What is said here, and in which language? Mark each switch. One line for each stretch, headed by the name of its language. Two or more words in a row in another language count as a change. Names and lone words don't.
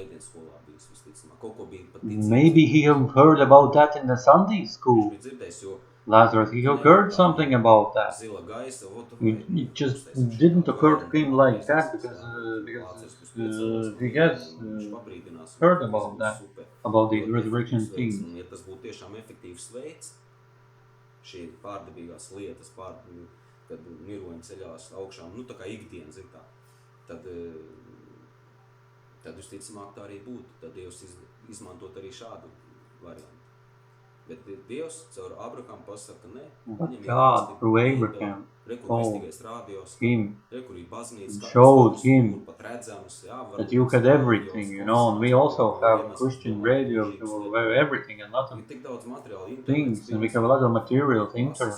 English: Maybe he had heard about that in the Sunday school. Lazarus, he had heard something about that. It just didn't occur to him like that because he has heard about that, about these resurrection things.
Latvian: Šī pārdabīgās lietas, kad miroņi ceļās augšā, tā kā ikdienas ir tā, tad visticamāk tā arī būtu, tad Dievs izmantot arī šādu variantu. Bet Dievs caur Abrahamu pasaka, ne,
English: but God, through Abraham, told him, showed him that you had everything, and we also have Christian radio where everything and lot of things, and we have a lot of materials, internet.